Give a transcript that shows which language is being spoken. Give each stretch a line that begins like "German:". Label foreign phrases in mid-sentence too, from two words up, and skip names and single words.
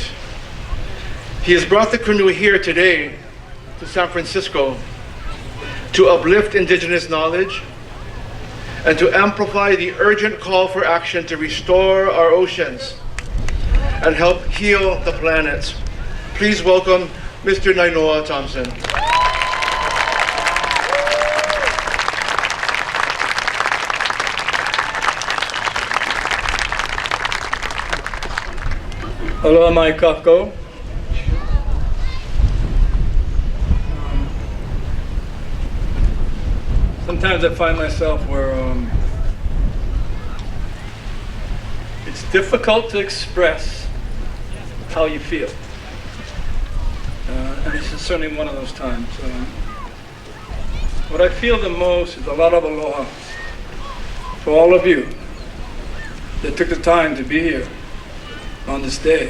English: He has brought the canoe here today to San Francisco to uplift indigenous knowledge and to amplify the urgent call for action to restore our oceans and help heal the planet. Please welcome Mr. Nainoa Thompson.
Hawaiian: Aloha mai kākou.
English: Sometimes I find myself where it's difficult to express how you feel. And this is certainly one of those times. What I feel the most is a lot of aloha for all of you that took the time to be here on this day.